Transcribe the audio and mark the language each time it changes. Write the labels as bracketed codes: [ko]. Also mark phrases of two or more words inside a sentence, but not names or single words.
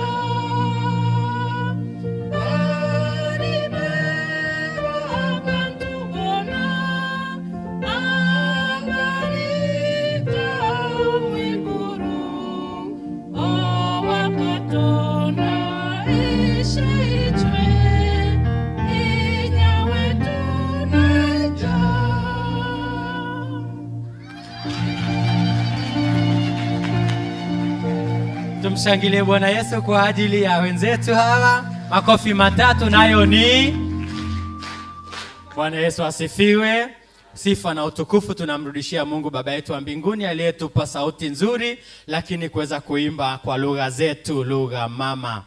[nyn] bariberwa abantu bona abalita omwiguru owakatonda ishaichwe inyawetu naija. [sw] Tumshangilie Bwana Yesu kwa ajili ya wenzetu hawa. Makofi matatu nayo ni Bwana Yesu asifiwe. Sifa na utukufu tunamrudishia Mungu Baba yetu wa mbinguni aliyetupa sauti nzuri lakini kuweza kuimba kwa lugha zetu, lugha mama.